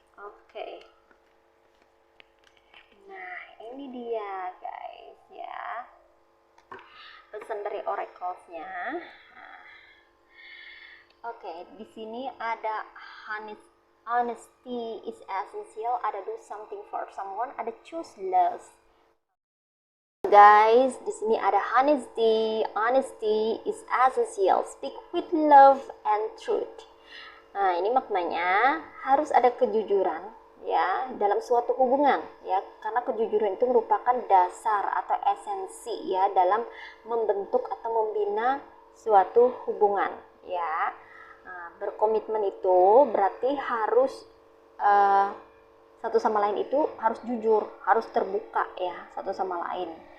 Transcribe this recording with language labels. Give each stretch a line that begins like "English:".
Indonesian: Oke. Nah, ini dia guys ya, pesan dari oracles-nya. Oke, di sini ada
English: honesty is essential, ada do something for someone, ada choose love. Guys,
Indonesian: di sini ada
English: honesty. Honesty is essential. Speak with love and truth.
Indonesian: Nah, ini maknanya harus ada kejujuran ya dalam suatu hubungan ya, karena kejujuran itu merupakan dasar atau esensi ya dalam membentuk atau membina suatu hubungan ya. Nah, berkomitmen itu berarti harus satu sama lain itu harus jujur, harus terbuka ya satu sama lain.